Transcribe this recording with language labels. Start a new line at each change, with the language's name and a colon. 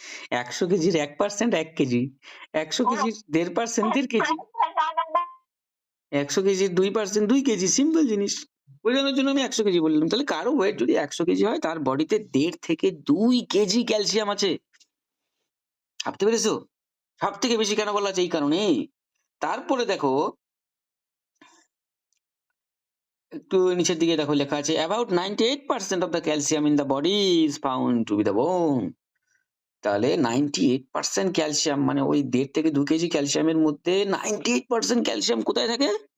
Bangla: 100 কেজির 1% 1 কেজি, 100 কেজির 1.5% 1.5 কেজি, 100 কেজির 2% 2 কেজি, সিম্পল জিনিস। বোঝানোর জন্য আমি 100 কেজি বললাম। তাহলে কারো ওয়েট যদি 100 কেজি হয় তার বডিতে 1.5 থেকে 2 কেজি ক্যালসিয়াম আছে। ভাবতে পেরেছো? সব থেকে বেশি কেন বলা আছে এই কারণেই। তারপরে দেখো একটু নিচের দিকে দেখো লেখা আছে
English: about 98% of the calcium in the body is found to be the bone।
Bangla: তাহলে 98% ক্যালসিয়াম মানে ওই 1.5 থেকে 2 কেজি ক্যালসিয়ামের মধ্যে 98% ক্যালসিয়াম কোথায় থাকে?